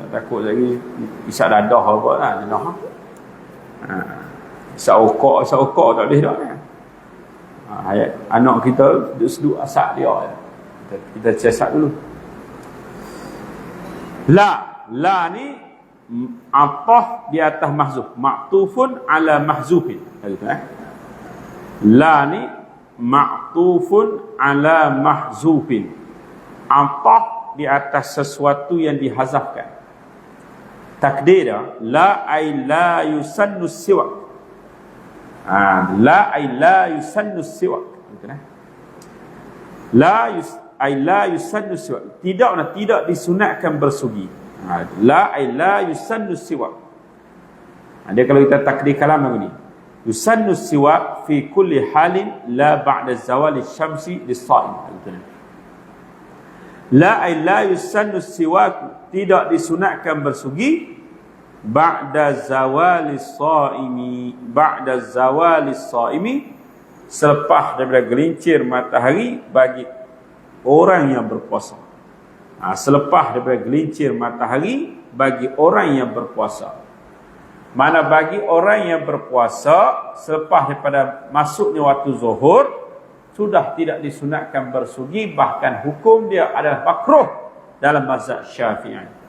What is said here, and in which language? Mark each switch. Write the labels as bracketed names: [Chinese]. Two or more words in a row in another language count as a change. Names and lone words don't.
[Malay] Nak takut lagi isap dadah apa lah jenah. Isap okok tak boleh dah kan. Anak kita duduk seduk asap dia. Kita siasat dulu. La ni atah di atas mahzuf, [Arabic] معطوف على محذوف. [Malay] La ni [Arabic] معطوف على محذوف. [Malay] Atah di atas sesuatu yang dihazafkan. [Arabic] تقدير لا أي لا يسن سواك. لا أي لا يسن سواك. لا يسن سواك. [Malay] Tidak disunatkan bersugi. [Arabic] لا أي لا يسن سواك. [Malay] Dia kalau kita takdir kalam begini. [Arabic] يسن سواك في كل حال لا بعد زوال الشمس للصائم. لا أي لا يسن سواك, [Malay] tidak disunatkan bersugi [Arabic] بعد زوال الصائم, بعد زوال الصائم, [Malay] selepas daripada gelincir matahari bagi orang yang berpuasa. Selepas daripada gelincir matahari bagi orang yang berpuasa. Mana bagi orang yang berpuasa selepas daripada masuknya waktu zuhur sudah tidak disunatkan bersugi, bahkan hukum dia adalah makruh dalam mazhab Syafi'i.